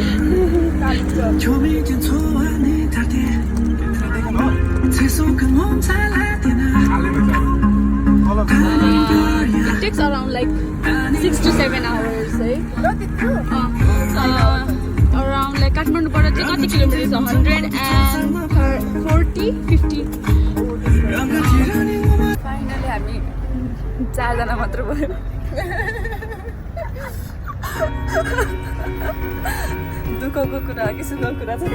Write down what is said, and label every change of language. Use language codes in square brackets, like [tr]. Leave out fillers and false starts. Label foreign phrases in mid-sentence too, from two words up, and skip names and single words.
[en] it takes around like 6 to 7 hours around like [ne] Kathmandu बाट चाहिँ कति किलोमिटर छ 140 50 फाइनली हामी 4 जना मात्र भयो दुःखको कुरा कि सुखको कुरा छ